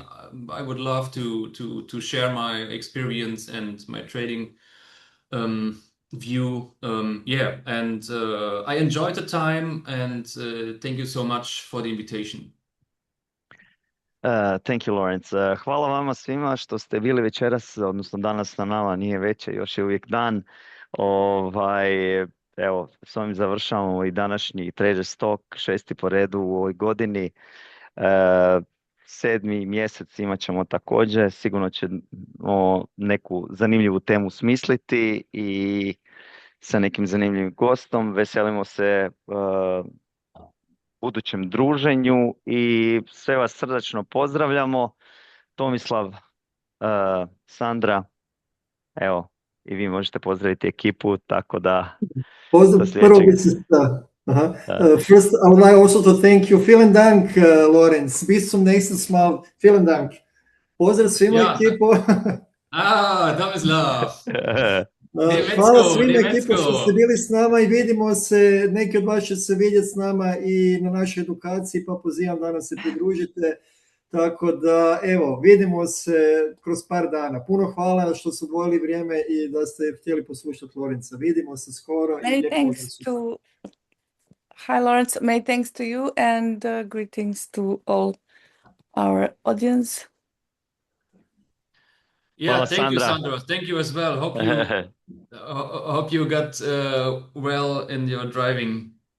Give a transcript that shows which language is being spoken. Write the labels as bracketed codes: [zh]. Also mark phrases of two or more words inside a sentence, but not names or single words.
[en] I would love to share my experience and my trading view. Yeah, and I enjoyed the time, and thank you so much for the invitation. Thank you, Lorenz. [hr] Hvala vama svima što ste bili večeras, odnosno danas na nama, nije večer, još je uvijek dan. Evo, s ovim završavamo i današnji trader stok, 6. po redu u ovoj godini. 7. mjesec imat ćemo također, sigurno ćemo neku zanimljivu temu smisliti i sa nekim zanimljivim gostom. Veselimo se budućem druženju i sve vas srdačno pozdravljamo. Tomislav, Sandra, evo, i vi možete pozdraviti ekipu, tako da... [en] First, I would like also to thank you. [de] Vielen Dank, Lorenz. Bis zum nächsten Mal. Vielen Dank. [hr] Pozdrav svima ekipu. Tomislav. Hvala svima ekipu što ste bili s nama i vidimo se, neki od vas će se vidjeti s nama i na našoj edukaciji, pa pozivam da nam se pridružite. Tako da, evo, vidimo se kroz par dana. Puno hvala što ste odvojili vrijeme i da ste htjeli poslušati Lorenza. Vidimo se skoro. [en] Hi, Lorenz. Many thanks to you, and greetings to all our audience. Yeah, thank you, Sandra. Thank you as well. Hope you got well in your driving.